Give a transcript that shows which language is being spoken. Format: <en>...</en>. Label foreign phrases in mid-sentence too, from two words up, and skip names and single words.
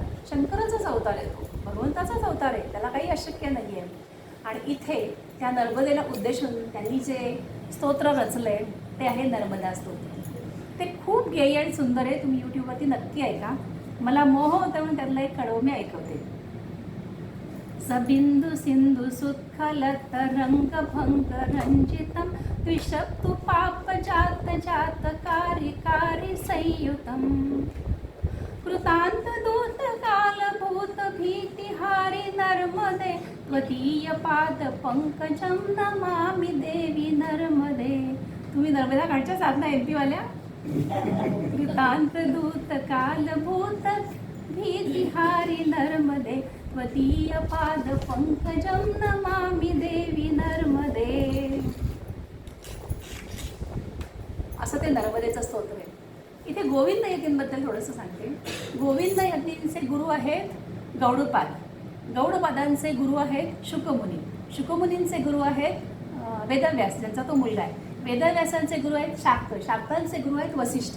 <mr>शंकराचाच अवतार आहे तो, भगवंताचाच अवतार आहे, त्याला काही अशक्य नाही आहे. आणि इथे त्या नर्मदेला उद्देशून त्यांनी जे स्तोत्र रचले ते आहे नर्मदा स्तोत्र. ते खूप गेय आणि सुंदर आहे, तुम्ही यूट्यूबवरती नक्की ऐका. मला मोह होता म्हणून त्यातला एक कडवं मी ऐकवते.</mr> <sa>सबिंदु सिंधु सुत्खल तरंग भंग रंजितम द्विषक्तु पाप जात जात कारी कारी संयुतम कृतांत दूत काल भूत भीतिहारी नर्मदे त्वदीय पाद पंकजम नमामि देवी नर्मदे.</sa> <mr>तुम्ही नर्मदा घाटच्या साधना MP वाल्या.</mr> <sa>कृतांत दूत काल भूत भीतिहारी नर्मदे त्वदीय पाद पंकजम नमामि देवी नर्मदे.</sa> <mr>असं ते नर्मदेचं स्तोत्र आहे. इथे गोविंद यतींबद्दल थोडंसं सांगते. गोविंद यतींचे गुरु आहेत गौडपाद, गौडपादांचे गुरु आहेत शुकमुनी, शुकमुनींचे गुरु आहेत वेदव्यास ज्यांचा तो मुलगा आहे, वेदव्यासांचे गुरु आहेत शाक्त, शाक्तांचे गुरु आहेत वसिष्ठ.</mr>